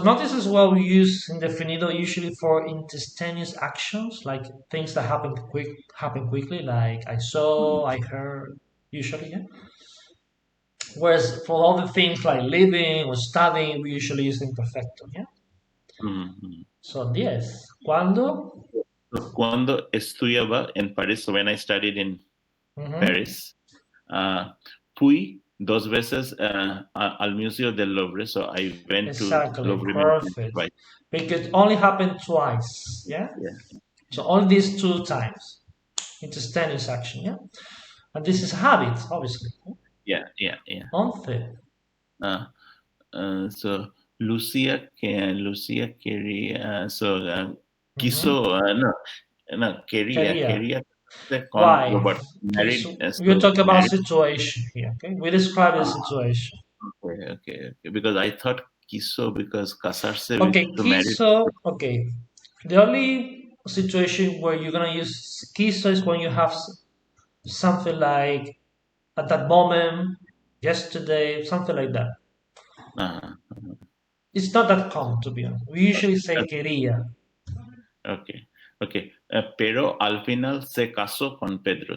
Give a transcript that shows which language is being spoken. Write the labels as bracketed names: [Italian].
[English] Notice as well we use indefinido usually for instantaneous actions, like things that happen quickly, like I saw, I heard. Usually, yeah. Whereas for all the things like living or studying, we usually use imperfecto, yeah. Mhm. So yes, cuando. So, [Spanish] cuando estudiaba en París, [English] so when I studied in Mhm. [Spanish] Paris, fui dos veces al Museo del Louvre. [English] So I went to Exactly, Louvre Museum perfect. twice. Because it only happened twice, yeah? Yeah, So only these two times. Instantaneous action, yeah? And this is habit, obviously. yeah. 11. Uh, so Lucia quería, Mhm. [Spanish] quiso, no, Quería. quería con [English] Why? Robert, married, You talk about married. situation here, okay? We describe the situation. Okay. Because I thought quiso because casarse with Okay, to marry. quiso, okay. The only situation where you're gonna use quiso is when you have something like at that moment, yesterday, something like that. Uh, It's not that common, to be honest. We usually say quería. okay. [Spanish] Pero al final se casó con Pedro.